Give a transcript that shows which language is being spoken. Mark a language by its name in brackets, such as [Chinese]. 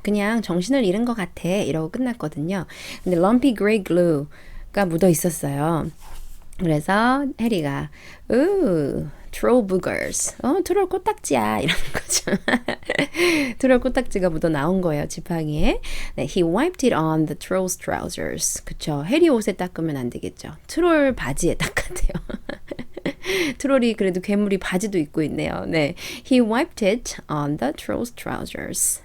[Korean] 그냥 정신을 잃은 것 같아. 이러고 끝났거든요. 근데 [English] lumpy gray glue [Korean] 가 묻어 있었어요. 그래서 해리가, [English] troll boogers. [Korean] 트롤 코딱지야. 이러는 거죠. 트롤 코딱지가 묻어 나온 거예요, 지팡이에. [English] 네, he wiped it on the troll's trousers. [Korean] 그쵸. 해리 옷에 닦으면 안 되겠죠. 트롤 바지에 닦았대요. 트롤이 그래도 괴물이 바지도 입고 있네요. [English] 네, he wiped it on the troll's trousers.